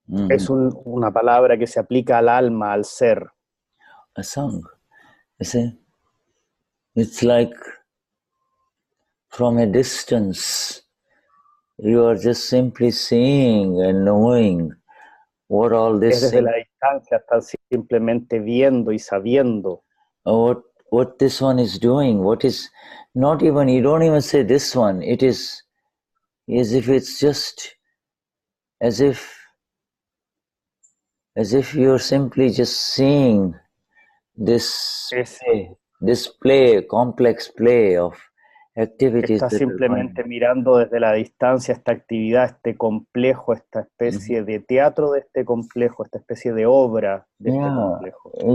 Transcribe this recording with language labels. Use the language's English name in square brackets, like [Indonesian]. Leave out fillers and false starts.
[Spanish] Es una palabra que se aplica al alma, al ser. [English] Asang, you see, it's like from a distance, you are just simply seeing and knowing what all this. [Spanish] Desde la distancia estás simplemente viendo y sabiendo. [English] What this one is doing, what is not even, you don't even say this one, it is as if it's just, as if you're simply just seeing this play, complex play of activities. [Spanish] Estás simplemente mirando desde la distancia esta actividad, este complejo, esta especie de teatro de este complejo, esta especie de obra de este complejo.